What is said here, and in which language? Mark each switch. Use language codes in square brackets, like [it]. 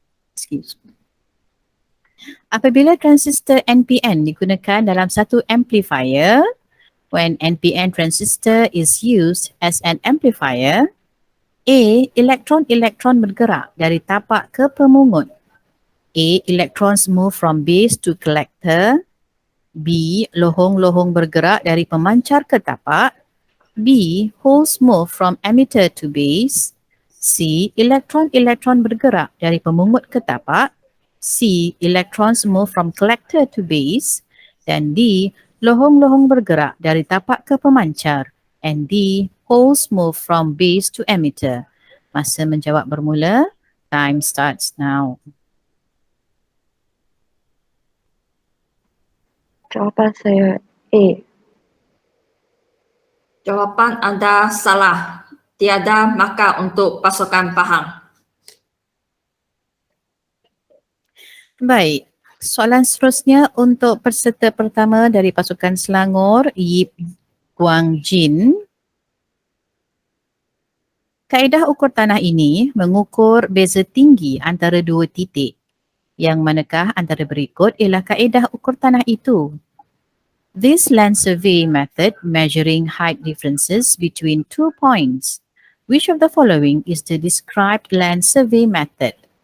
[en] Excuse me. [ms] Apabila transistor NPN digunakan dalam satu amplifier, [en] when NPN transistor is used as an amplifier, A. [ms] Elektron-elektron bergerak dari tapak ke pemungut. A. [en] Electrons move from base to collector. B. [ms] Lohong-lohong bergerak dari pemancar ke tapak. B. [en] Holes move from emitter to base. C. [ms] Elektron-elektron bergerak dari pemungut ke tapak. C. [en] Electrons move from collector to base. [ms] Dan D. Lohong-lohong bergerak dari tapak ke pemancar. [en] And D. Holes move from base to emitter. [ms] Masa menjawab bermula. [en] Time starts now. [ms] Jawapan saya A. Jawapan anda salah. Tiada markah untuk pasukan Pahang. Baik, soalan seterusnya untuk peserta pertama dari pasukan Selangor, Yip Guangjin. Kaedah ukur tanah ini mengukur beza tinggi antara dua titik. Yang manakah antara berikut ialah kaedah ukur tanah itu? [en] This land survey method measuring height differences between 2 points. Which of the following is the described land survey method?